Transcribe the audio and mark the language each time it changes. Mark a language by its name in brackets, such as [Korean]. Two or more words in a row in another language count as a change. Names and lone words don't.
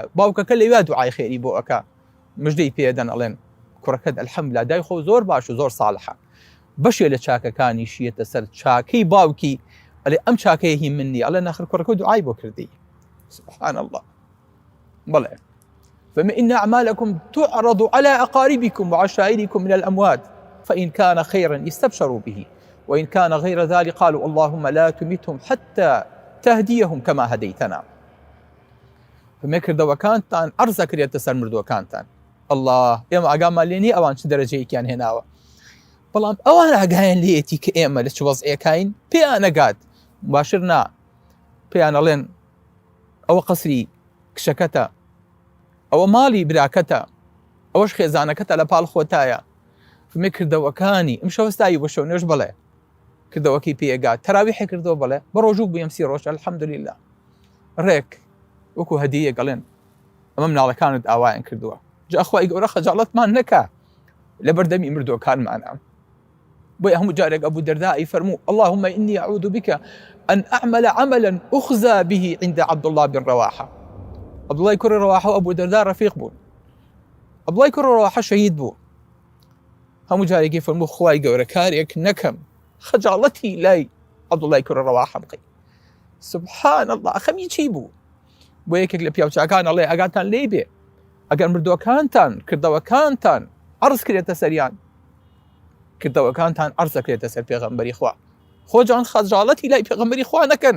[Central Kurdish] باوکەکە لەوێ دوعای خێری بۆ ئەکا مژدەی پێدەن ئەڵێن کوڕەکەت الحەمدوللیلا دای خۆ زۆر باش و زۆر ساڵحە. بەشێ لە چاکەکانی شیەتە سەر چاکەی باوکی ئەڵێ ئەم چاکەیە هی منی ئەڵێ ناخر کوڕەکە دوعای بۆ کردی. [Arabic] سبحان الله. [Central Kurdish] بەڵێ [Arabic] فإن أعمالكم تعرض على أقاربكم وعشائركم من الأموات فإن كان خيرا استبشروا به وإن كان غير ذلك قالوا اللهم لا تمتهم حتى تهديهم كما هديتنا. [Central Kurdish] فما کردەوەکانتان عەرزە کرێتە سەر مردووەکانتان. الله ئێمە ئاگامان لێ نیە ئەوان چ دەرەجەیەکیان هێناوە، بەڵام ئەوان ئاگایان لێیەتی کە ئێمە لە چ وەزعێکین پێیان نەگات باشتر نا پێیان ئەڵێن ئەوە قەسری کشەکەتە، ئەوە ماڵی براکەتە، ئەوەش خێزانەکەتە لە پاڵ خۆتایە. فمێ کردەوەکانی ئەم شەوەستایی بۆ شەو نوێژ بڵێ کردەوەکەی پێگات تەراویحی کردەوە بڵێ بە ڕۆژوو بوویم 30 ڕۆژ الحەمدوللیلا ڕێک وەکو هەدیەک گەڵێن ئەمە مناڵەکانت ئاوایان کردووە جا خوای گەورە خەجاڵەتمان نەکا لە بەردەمی مردووەکانمانە. بۆیە هەموو جارێک ئەبوو دەردای فەرموو [Arabic] اللهم إني أعوذ بك أن أعمل عملا أخزى به عند عبد الله بن رواحة. [Central Kurdish] عەبدوڵای کوڕی ڕەواحە و ئەبوو دەردا ڕەفیق بوون. عەبدوڵای کوڕی ڕەواحە شەهید بوو. هەموو جارێکی فەرموو خوای گەورە کارێک نەکەم خەجاڵەتی لای عەبدوڵای کوڕی ڕەواحە بقەی. [Arabic] سبحان الله [Central Kurdish] خەمی چی بوو؟ بۆ یەکێک لە پیاوچاکان ئەڵێ ئاگاتان لێ بێ ئەگەر مردووەکانتان کردەوەکانتان عەرز کرێتە سەریان کردەوەکانتان عەرز دەکرێتە سەر پێغەمبەری خوا خۆجان خەجاڵەتی لای پێغەمبەری خوا نەکەن.